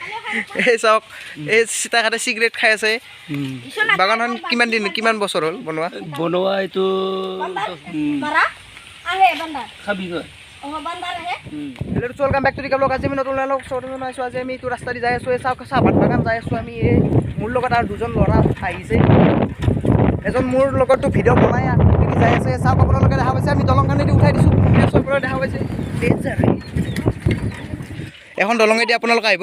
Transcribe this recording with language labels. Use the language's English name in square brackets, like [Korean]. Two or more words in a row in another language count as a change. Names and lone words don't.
[Assamese] এই চাওক এই চিতাকাতে চিগাৰেট খাই আছে বাগানখন কিমান বছৰ হ'ল বনোৱা এইটো [English] welcome back to the blog. [Assamese] आज আমি নতুন লগ সৰজন আছো। আজি আমি এইটো ৰাস্তা দি যাই আছো। এই চাহপাত বাগান যাই আছো আমি। এই মোৰ লগত আৰু দুজন ল'ৰা আহিছে। এজন মোৰ লগতো ভিডিঅ' বনাই যাই আছে। চাওক আপোনালোকে দেখা পাইছে আমি দলংখনেদি উঠাই দিছোঁ। পৰা দেখা পাইছে এখন দলঙেদি আপোনালোকে আহিব।